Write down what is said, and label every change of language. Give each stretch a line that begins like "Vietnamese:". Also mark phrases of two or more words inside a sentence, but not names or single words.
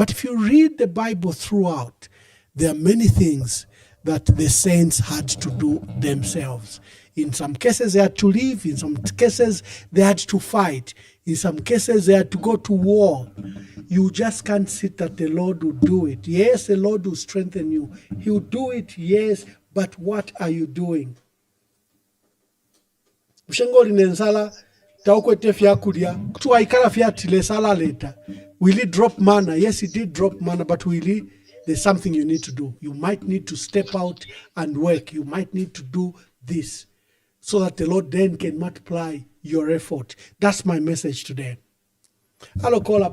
English: But if you read the Bible throughout, there are many things that the saints had to do themselves. In some cases, they had to live. In some cases, they had to fight. In some cases, they had to go to war. You just can't sit that the Lord will do it. Yes, the Lord will strengthen you. He will do it, yes, but what are you doing?
Bemba: Mshengo linensala taukwete fyakulya tuwaikala fyatile sala leta.
English: Will he drop manna? Yes, he did drop manna, but will he? There's something you need to do. You might need to step out and work. You might need to do this so that the Lord then can multiply your effort. That's my message today. Hello, caller.